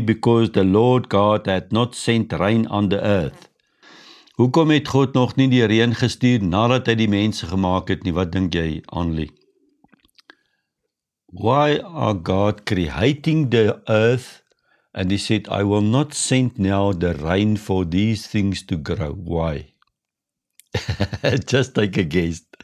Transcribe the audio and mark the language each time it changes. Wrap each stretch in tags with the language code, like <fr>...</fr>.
<en>Because the Lord God had not sent rain on the earth.</en> <af>Hoekom het God nog nie die reën gestuur nadat hy die mense gemaak het nie? Wat dink jy, Annelie?</af> <en>Why are God creating the earth? And he said, I will not send now the rain for these things to grow. Why? Just take a guess.</en>